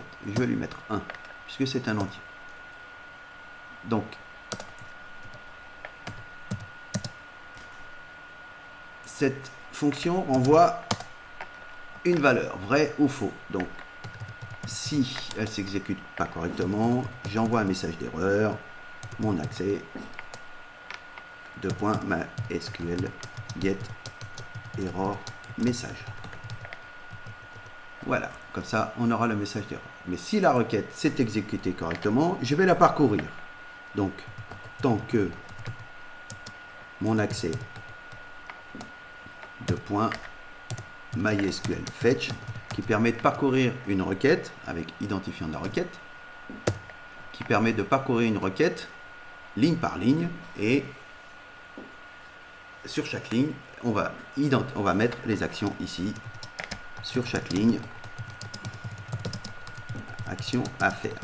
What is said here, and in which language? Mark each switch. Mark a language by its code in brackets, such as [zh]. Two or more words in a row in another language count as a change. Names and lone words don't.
[fr] Je vais lui mettre 1, puisque c'est un entier. Donc, cette fonction renvoie une valeur, vrai ou faux. Donc, si elle ne s'exécute pas correctement, j'envoie un message d'erreur, mon accès, [en] .mysql get error message. [fr] Voilà, comme ça, on aura le message d'erreur. Mais si la requête s'est exécutée correctement, je vais la parcourir. Donc, tant que mon accès .mysql fetch, qui permet de parcourir une requête avec identifiant de la requête, qui permet de parcourir une requête ligne par ligne, et sur chaque ligne, on va mettre les actions ici, sur chaque ligne, action à faire.